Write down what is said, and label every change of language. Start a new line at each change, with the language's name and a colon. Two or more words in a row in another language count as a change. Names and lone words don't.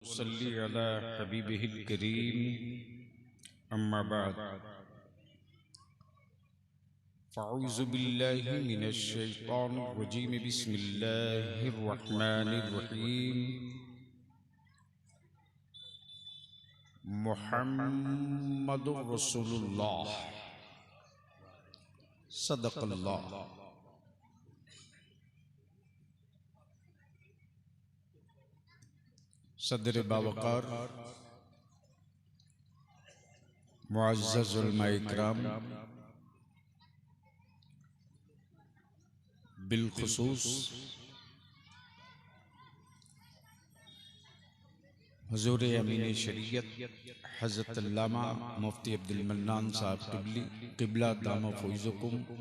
Arabic: ونصلي على حبيبه الكريم أما بعد فأعوذ بالله من الشيطان الرجيم بسم الله الرحمن الرحيم محمد رسول الله صدق الله.
Urdu: صدر باوقار معزز علمائے کرام، بالخصوص حضور امین شریعت حضرت علامہ مفتی عبدالمنان صاحب قبلہ
Arabic: دام فيضكم,